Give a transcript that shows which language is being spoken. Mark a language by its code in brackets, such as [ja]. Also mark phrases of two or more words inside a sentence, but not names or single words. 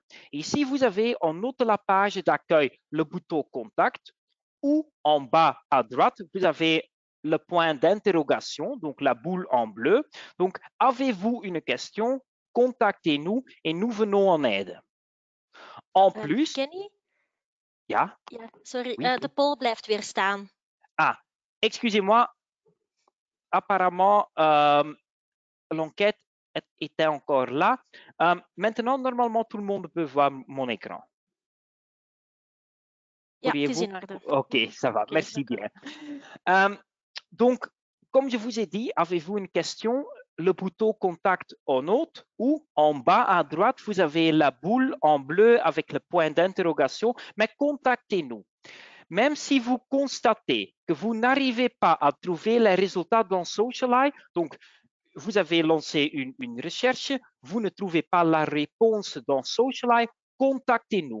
[fr] Et si vous avez en haut de la page d'accueil le bouton Contact ou en bas à droite, vous avez le point d'interrogation, donc la boule en bleu. Donc, avez-vous une question? Contactez-nous et nous venons en aide. En plus, Kenny? [nl] ja, Ja, sorry. [fr] oui. [nl] De poll blijft weer staan. [fr] Ah, excusez-moi. Apparemment, l'enquête était encore là. Maintenant, normalement, tout le monde peut voir mon écran. [nl] Ja, het is [fr] Pourriez-vous? [nl] in orde. [fr] Ok, ça va. [nl] Oké, [fr] Merci [nl] dank u. [fr] bien. Donc, comme je vous ai dit, avez-vous une question? Le bouton contact en haut ou en bas à droite, vous avez la boule en bleu avec le point d'interrogation, mais contactez-nous. Même si vous constatez que vous n'arrivez pas à trouver les résultats dans Socialite, donc vous avez lancé une recherche, vous ne trouvez pas la réponse dans Socialite, contactez-nous.